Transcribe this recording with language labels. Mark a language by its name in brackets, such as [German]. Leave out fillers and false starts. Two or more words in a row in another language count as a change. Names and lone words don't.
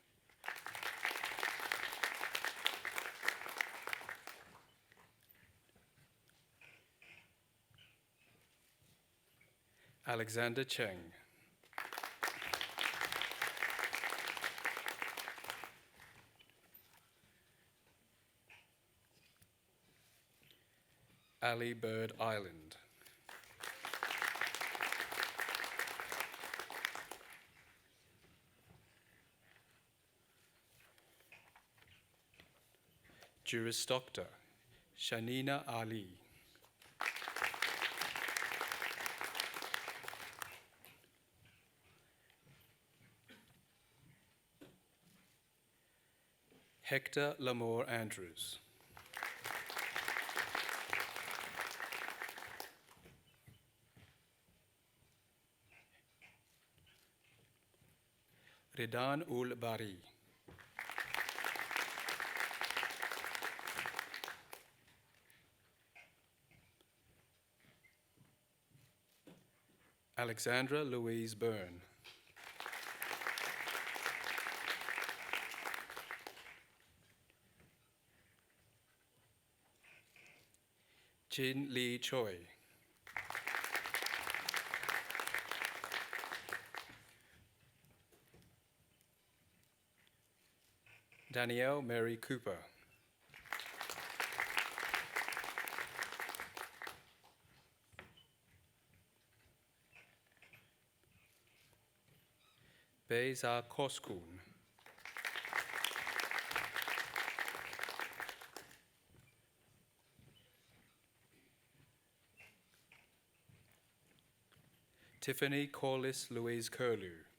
[English] Alexander Cheng. Ali Bird Island. Juris Doctor, Shanina Ali. Hector Lamore Andrews. Ridan Ul Bari. Alexandra Louise Byrne. Jin Lee Choi. Danielle Mary Cooper. Beza Koskun. Tiffany Corliss Louise Curlew.